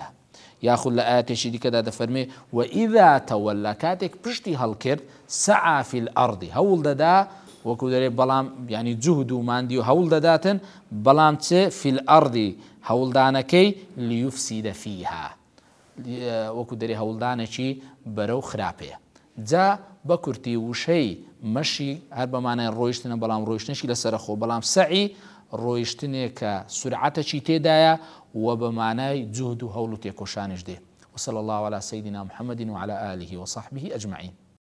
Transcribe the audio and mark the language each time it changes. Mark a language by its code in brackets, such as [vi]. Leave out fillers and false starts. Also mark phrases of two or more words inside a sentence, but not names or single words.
[ckb] یاخود لە ئاەتێکی دیکەدا دەفەرمێ [ar] وئیذا تەوەلا، [ckb] کاتێک پشتی هەڵکرد [ar] سەعا فی الأرض، [ckb] هەوڵ دەدا وەکو دەرێ، بەڵام ینی جوهد و ماندی و هەوڵ دەداتن، بەڵام چێ [ar] فی الأرض [ckb] هەوڵدانەکەی [ar] لیفسیدە فیها، [ckb] وەکو دەرێ هەوڵدانێکی بەرەو خراپەیە. جا بە کورتی وشەی مەشی هەر بەمانای ڕۆیشتنە، بەڵام ڕۆیشتنشی لەسەرخۆ، بەڵام سەعی ڕۆیشتنێکە سورعەتەکی تێدایە و بە مانای جوهد و هەوڵ و تێکۆشانش دێ. [ar] وصلى الله على سيدنا محمد وعلى آله وصحبه أجمعين.